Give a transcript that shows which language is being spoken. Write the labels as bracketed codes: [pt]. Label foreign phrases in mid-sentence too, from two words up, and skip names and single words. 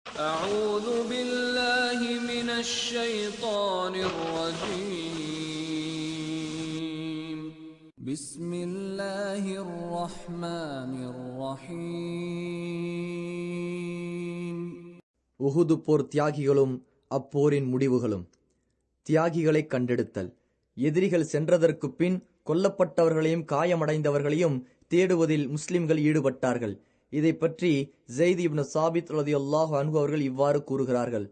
[ar] أعوذ بالله من الشيطان الرجيم بسم الله الرحمن الرحيم [ta] உஹுது போர் தியாகிகளும் அப்போரின் முடிவுகளும். தியாகிகளை கண்டெடுத்தல். எதிரிகள் சென்றதற்கு பின் கொல்லப்பட்டவர்களையும் காயமடைந்தவர்களையும் தேடுவதில் முஸ்லிம்கள் ஈடுபட்டார்கள். இதை பற்றி ஸைத் இப்னு சாபித் [ar] رضي الله عنه [ta] அவர்கள் இவ்வாறு கூறுகிறார்கள்.